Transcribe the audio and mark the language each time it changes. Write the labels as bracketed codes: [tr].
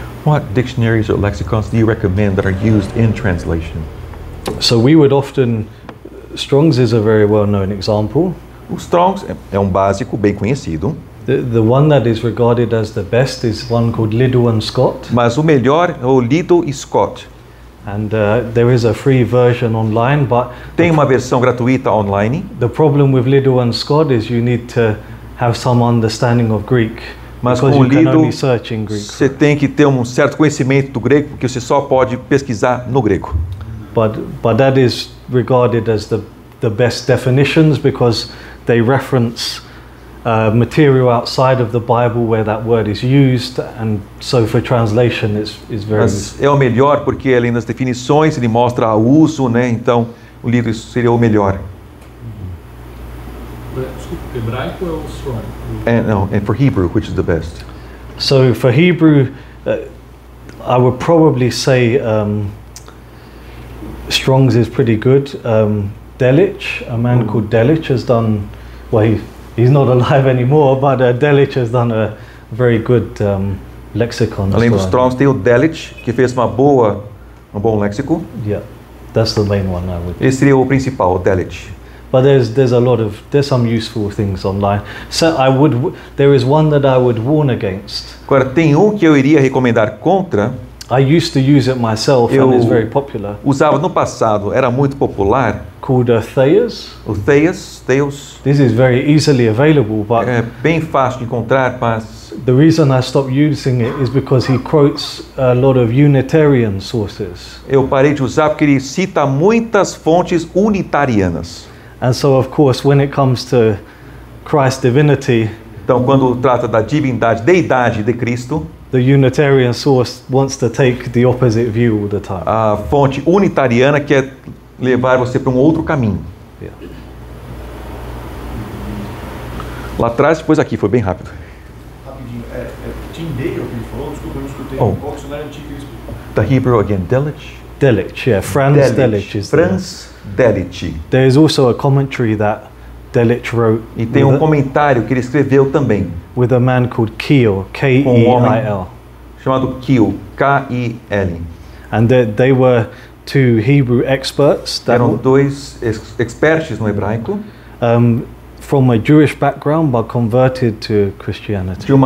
[en] What dictionaries or lexicons do you recommend that are used in translation? So we would often. Strong's is a very well-known example. [pt] O Strong's é um básico bem conhecido, [en] The one that is regarded as the best is one called Liddell and Scott. [pt] mas o melhor é o Liddell e Scott. [en] And there is a free version online, but [pt] Tem uma versão gratuita online, [en] the problem with Lido and Scott is you need to have some understanding of Greek, [pt] mas [en] because [pt] com o [en] you can [pt] Lido [en] only search in Greek. [pt] você tem que ter um certo conhecimento do grego, porque você só pode pesquisar no grego. [en] But that is regarded as the best definitions because they reference material outside of the Bible where that word is used, and so for translation is very [pt] Mas é o melhor porque além das definições ele mostra o uso, né? Então o livro seria o melhor. Desculpa, hebraico é o Strong? [en] And for Hebrew, which is the best? So for Hebrew, I would probably say Strong's is pretty good. Delitzsch, a man called Delitzsch has done, well he's not alive anymore, but Delitzsch has done a very good lexicon. [pt] Além [en] as [pt] dos [en] well. [pt] Strongs tem o Delitzsch, que fez um bom léxico. [en] Yeah, that's the main one I would. [pt] Esse seria o principal, o Delitzsch. [en] But there's some useful things online. So there is one that I would warn against. [pt] Agora tem um que eu iria recomendar contra. [en] I used to use it myself and it's very popular. [pt] Usava no passado, era muito popular. [en] Called Thayers. [pt] O Theos. [en] This is very easily available, but [pt] É bem fácil de encontrar, mas [en] the reason I stopped using it is because he quotes a lot of Unitarian sources. [pt] eu parei de usar porque ele cita muitas fontes unitarianas. [en] And so of course when it comes to Christ's divinity, [pt] Então, quando trata da divindade, deidade de Cristo, [en] the Unitarian source wants to take the opposite view all the time. [pt] a fonte unitariana quer levar você para um outro caminho. [en] Yeah. [pt] Lá atrás, depois aqui, foi bem rápido. Rapidinho, Tim Dale, que ele falou, desculpa, eu não escutei. [en] Oh. [pt] Qual dicionário antigo ele explicou? [en] The Hebrew again, Delitzsch. Delitzsch, yeah, Franz Delitzsch is the Franz Delitzsch. There is also a commentary that Delitzsch wrote [pt] E tem um comentário que ele escreveu também, [en] with a man called Kiel, K-E-I-L. [pt] chamado Kiel, K-I-L. [en] And they were two Hebrew experts that [pt] Eram dois experts no hebraico, [en] from a Jewish background but converted to Christianity.